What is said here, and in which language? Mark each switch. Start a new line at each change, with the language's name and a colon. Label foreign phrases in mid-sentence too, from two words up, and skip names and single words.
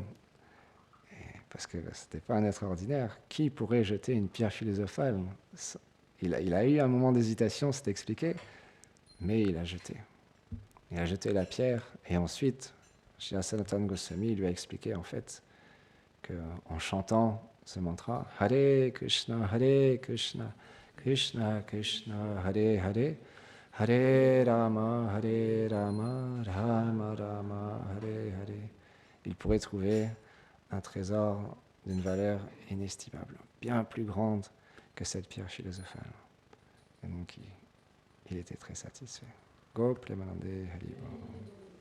French: Parce que ce n'était pas un être ordinaire. Qui pourrait jeter une pierre philosophale? Il a eu un moment d'hésitation, c'est expliqué, mais il a jeté. Il a jeté la pierre, et ensuite, Srila Sanatana Goswami lui a expliqué en fait qu'en chantant ce mantra,
Sanskrit: हरे कृष्ण, कृष्ण कृष्ण, हरे हरे, हरे राम, राम राम, हरे हरे,
French: il pourrait trouver un trésor d'une valeur inestimable, bien plus grande que cette pierre philosophale. Et donc, il était très satisfait.
Bangla: গো প্রেমানন্দে হরিবো.